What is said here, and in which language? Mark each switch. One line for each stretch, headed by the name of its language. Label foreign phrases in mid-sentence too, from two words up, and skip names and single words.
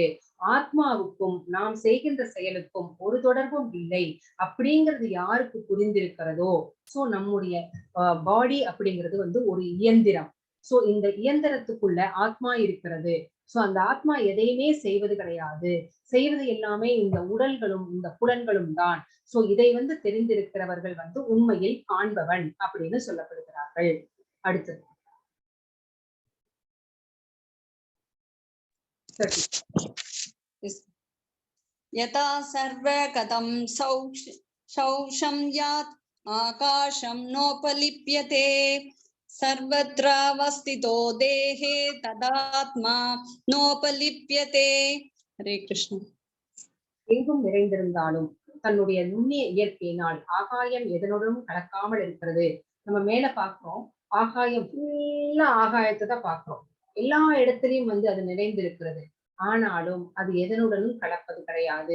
Tamil: ஆத்மாவுக்கும் நாம் செய்கின்ற செயலுக்கும் ஒரு தொடர்பும் இல்லை அப்படிங்கிறது யாருக்கு புரிந்திருக்கிறதோ, சோ நம்முடைய பாடி அப்படிங்கிறது வந்து ஒரு இயந்திரம். சோ இந்த இயந்திரத்துக்குள்ள ஆத்மா இருக்கிறது. சோ அந்த ஆத்மா எதையுமே செய்வது கிடையாது. செய்வது எல்லாமே இந்த உடல்களும் இந்த புலன்களும் தான். சோ இதை வந்து தெரிந்திருக்கிறவர்கள் வந்து உண்மையில் காண்பவன் அப்படின்னு சொல்லப்படுகிறார்கள். அடுத்தது
Sanskrit: यथा सर्वगतं शौषं यात् आकाशं नोपलिप्यते सर्वत्रावस्थितो देहे तदात्मा नोपलिप्यते. हरे कृष्ण.
Tamil: எங்கும் நிறைந்திருந்தாலும் தன்னுடைய நுண்ணிய இயற்கையினால் ஆகாயம் எதனுடன் கலக்காமல் இருக்கிறது. நம்ம மேல பாக்குறோம், ஆகாயம் ஃபுல்லா ஆகாயத்தை தான் பாக்குறோம். எல்லா இடத்திலையும் வந்து அது நிறைந்திருக்கிறது. ஆனாலும் அது எதனுடனும் கலப்பது கிடையாது.